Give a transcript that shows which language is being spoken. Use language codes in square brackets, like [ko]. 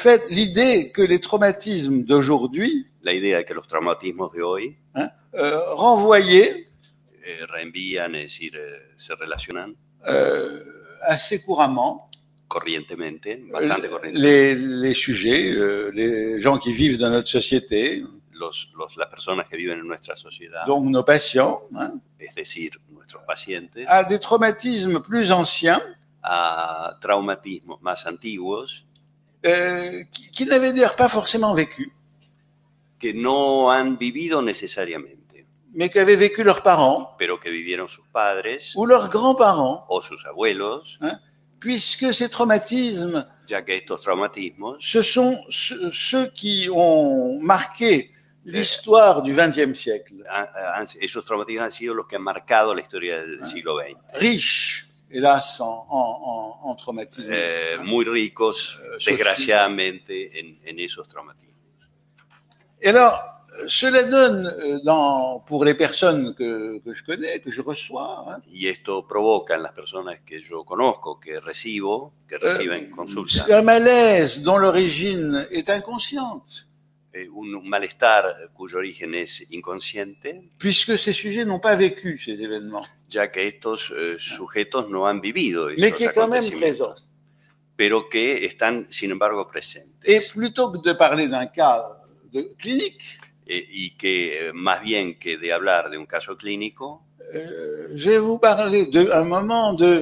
[fr] l'idée que les traumatismes d'aujourd'hui [es] la idea de que los traumatismos de hoy [fr] renvoyaient [es] reenvían, es decir, se relacionan [fr] assez couramment [es] corrientemente, bastante corrientemente, [fr] les sujets, les gens qui vivent dans notre société, [es] las personas que viven en nuestra sociedad, [fr] donc nos patients, [es] es decir, nuestros pacientes, [fr] à des traumatismes plus anciens, [es] a traumatismos más antiguos [fr] qui n'avaient d'ailleurs pas forcément vécu, [es] que no han vivido necesariamente, [fr] mais qu'avaient vécu leurs parents [es] pero que vivieron sus padres [fr] ou leurs grands-parents, [es] o sus abuelos, [fr] puisque ces traumatismes, [es] ya que estos traumatismos [fr] ce sont ceux qui ont marqué l'histoire du XXe siècle, [es] esos traumatismos han sido los que han marcado la historia del siglo XX. [fr] riches, hélas, en traumatismes. [es] Muy ricos, desgraciadamente, en esos traumatismos. [fr] Et alors, cela donne, pour les personnes que je connais, que je reçois, [es] Y esto provoca en las personas que yo conozco, que reciben consultas, [fr] un malaise dont l'origine est inconsciente, [es] un malestar cuyo origen es inconsciente, [fr] puisque ces sujets n'ont pas vécu ces événements, [es] ya que estos sujetos no han vivido [fr] mais qui [es] esos [fr] est quand même présent. [es] acontecimientos, pero que están, sin embargo, presentes. [fr] Et plutôt que de parler d'un cas clinique, [es] Y que más bien que de hablar de un caso clínico, [fr] je vais vous parler d'un moment